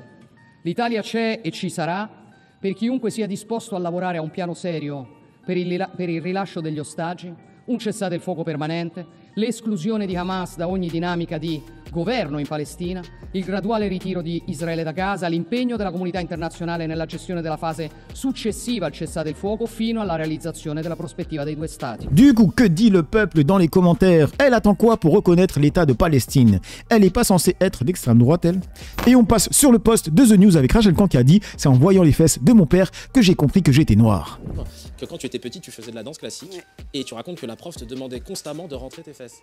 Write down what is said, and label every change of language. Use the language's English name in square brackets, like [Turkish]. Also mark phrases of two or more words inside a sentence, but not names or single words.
[Italian] L'Italia c'è e ci sarà per chiunque sia disposto a lavorare a un piano serio per il rilascio degli ostaggi, un cessate il fuoco permanente, l'esclusione di Hamas da ogni dinamica di governo in Palestina, il graduale ritiro di Israele da Gaza, l'impegno della comunità internazionale nella gestione della fase successiva al cessate il fuoco fino alla realizzazione della prospettiva dei due stati. [French] Du coup, que dit le peuple dans les commentaires? Elle attend quoi pour reconnaître l'État de Palestine? Elle n'est pas censée être d'extrême droite, elle? Et on passe sur le post de The News avec Rachel Kahn qui a dit « C'est en voyant les fesses de mon père que j'ai compris que j'étais noir. » Que quand tu étais petit, tu faisais de la danse classique et tu racontes que la prof te demandait constamment de rentrer tes fesses.